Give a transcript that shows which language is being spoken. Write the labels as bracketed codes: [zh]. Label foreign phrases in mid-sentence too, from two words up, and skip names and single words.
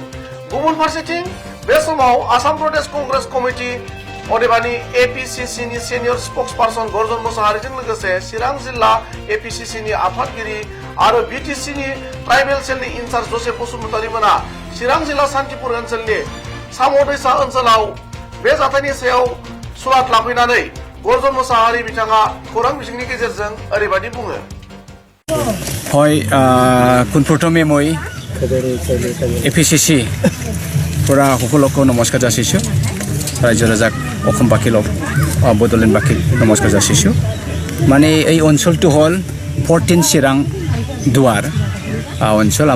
[brx] गुबुन फारसेथिं बे समाव आसाम प्रदेश कंग्रेस कमिटि अदेबानि एपीसीसी नि [en] senior spokesperson [brx] गर्जन मोसाहारिजों लोगोसे चिरां जिल्ला एपीसीसी नि आफादगिरि आरो बीटीसी नि ट्राइबेल सेलनि इनचार्ज जोसेफ बसुमतारी मोना चिरां जिल्ला सान्तिपुर ओनसोलनि साम'दैसा ओनसोलाव बे जाथायनि सायाव सुलाद लाफैनानै गर्जन मोसाहारि बिथाङा खौरां बिजोंनि गेजेरजों ओरैबायदि बुङो। [as] হয় পোনপ্ৰথমে মই এপিচিচি পৰা সকলোকে নমস্কাৰ যাচিছোঁ। ৰাজ্য ৰাজাক অসমবাসীক বড়োলেণ্ডবাসীক নমস্কাৰ যাচিছোঁ। মানে এই অঞ্চলটো হ'ল 14 চিৰাং দুৱাৰ অঞ্চল।